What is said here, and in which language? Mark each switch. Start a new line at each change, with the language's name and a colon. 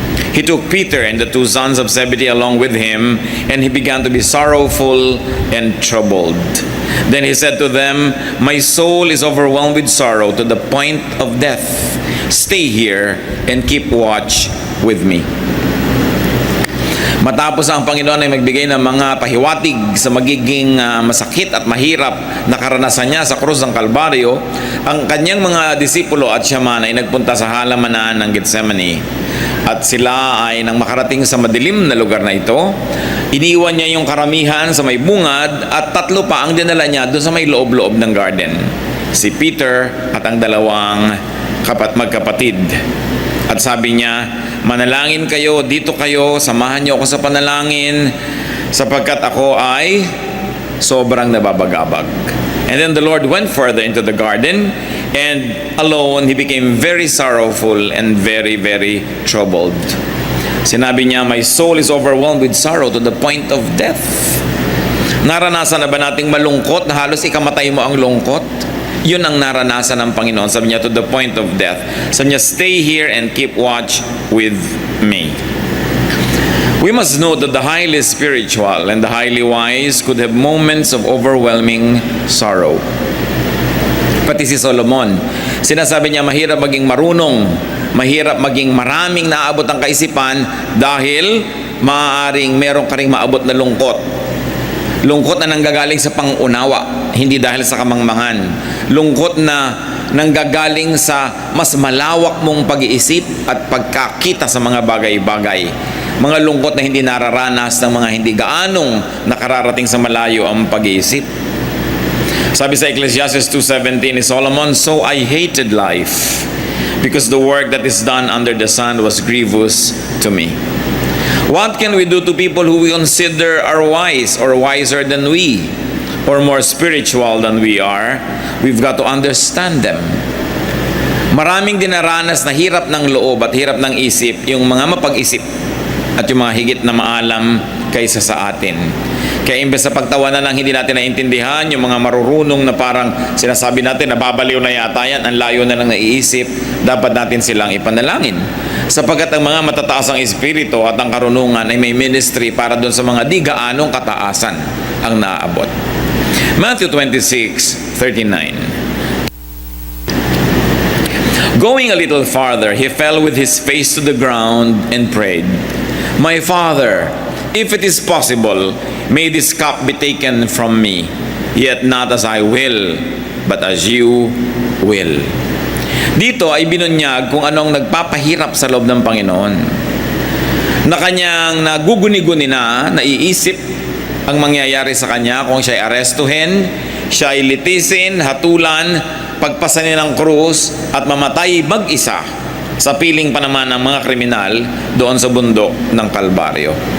English: He took Peter and the two sons of Zebedee along with him, and he began to be sorrowful and troubled. Then he said to them, "My soul is overwhelmed with sorrow to the point of death. Stay here and keep watch with me."
Filipino: Matapos ang Panginoon ay magbigay ng mga pahiwatig sa magiging masakit at mahirap na karanasan niya sa krus ng Kalbaryo, ang kanyang mga disipulo at siya man ay nagpunta sa halamanan ng Gethsemane. At sila ay nang makarating sa madilim na lugar na ito, iniwan niya yung karamihan sa may bungad at tatlo pa ang dinala niya doon sa may loob-loob ng garden. Si Peter at ang dalawang magkapatid. At sabi niya, "Manalangin kayo, dito kayo, samahan niyo ako sa panalangin, sapagkat ako ay sobrang nababagabag."
English: And then the Lord went further into the garden, and alone, he became very sorrowful and very, very troubled.
Filipino: Sinabi niya,
English: "My soul is overwhelmed with sorrow to the point of death."
Filipino: Naranasan na ba nating malungkot na halos ikamatay mo ang lungkot? Yun ang naranasan ng Panginoon. Sabi niya,
English: to the point of death. Sabi niya, "Stay here and keep watch with me." We must know that the highly spiritual and the highly wise could have moments of overwhelming sorrow.
Filipino: Pati si Solomon, sinasabi niya, mahirap maging marunong, mahirap maging maraming naabot ang kaisipan dahil maaaring meron ka ring maabot na lungkot. Lungkot na nanggagaling sa pangunawa, hindi dahil sa kamangmangan. Lungkot na nanggagaling sa mas malawak mong pag-iisip at pagkakita sa mga bagay-bagay. Mga lungkot na hindi nararanas ng mga hindi gaanong nakararating sa malayo ang pag-iisip. Sabi sa
English: Ecclesiastes 2:17 ni Solomon, "So I hated life, because the work that is done under the sun was grievous to me." What can we do to people who we consider are wise or wiser than we or more spiritual than we are? We've got to understand them.
Filipino: Maraming dinaranas na hirap ng loob at hirap ng isip yung mga mapag-isip at yung mga higit na maalam kaysa sa atin. Kaya imbes sa pagtawanan ng hindi natin naintindihan, yung mga marurunong na parang sinasabi natin, nababaliw na yata yan, ang layo na lang naiisip, dapat natin silang ipanalangin. Sapagkat ang mga matataas ang espiritu at ang karunungan ay may ministry para doon sa mga di gaanong kataasan ang naaabot.
English: Matthew 26:39. Going a little farther, he fell with his face to the ground and prayed, "My Father, if it is possible, may this cup be taken from me, yet not as I will, but as you will."
Filipino: Dito ay binunyag kung anong nagpapahirap sa loob ng Panginoon. Na kanyang naguguni-guni na, naiisip ang mangyayari sa kanya kung siya ay arestuhin, siya ay litisin, hatulan, pagpasanin ng krus at mamatay mag-isa sa piling pa naman ng mga kriminal doon sa bundok ng Kalbaryo.